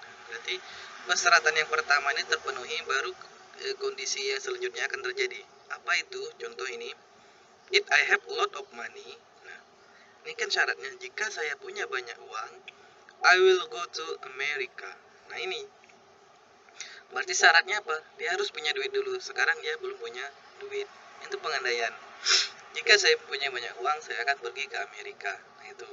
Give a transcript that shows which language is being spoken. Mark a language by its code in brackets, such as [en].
[id] Berarti persyaratan yang pertama ini terpenuhi, baru kondisi yang selanjutnya akan terjadi. Apa itu? Contoh ini, [en] if I have a lot of money. [id] Nah, ini kan syaratnya, jika saya punya banyak uang, [en] I will go to America. [id] Nah, ini berarti syaratnya apa? Dia harus punya duit dulu. Sekarang dia belum punya duit. Itu pengandaian. Jika saya punya banyak uang, saya akan pergi ke Amerika. Nah, itu.